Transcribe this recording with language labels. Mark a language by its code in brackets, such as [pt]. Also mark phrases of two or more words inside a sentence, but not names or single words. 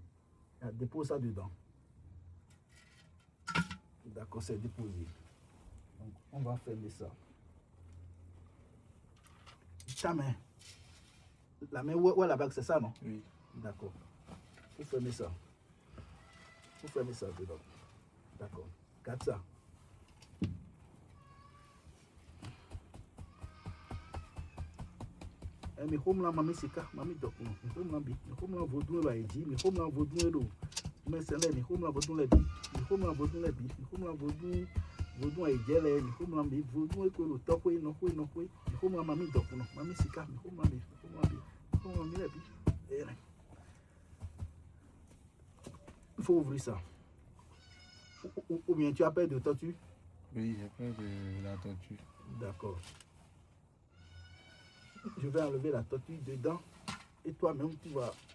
[fr] Dépose ça dedans. D'accord, c'est déposé. Donc, on va fermer ça. Ta main. La main où est la bague, c'est ça, non? Oui. D'accord. Il faut fermer ça. Il faut fermer ça dedans. D'accord. Garde ça. [gej] Mi home la mami sika, mami dok no. Mi home la bi, mi home la vodun la eji, mi home la vodun lo. Mi sele mi home la vodun le bi, mi home la vodun le bi, mi home la vodun ejele, mi home la bi vodun e ko lo topo e no ko mi home la mami dok no, mami sika, mi home la bi, mi home la le bi. [fr] Il faut ouvrir ça. Ou bien tu as peur de tortue? Oui, j'ai peur de la tortue. D'accord. Je vais enlever la tortue dedans et toi-même tu vas.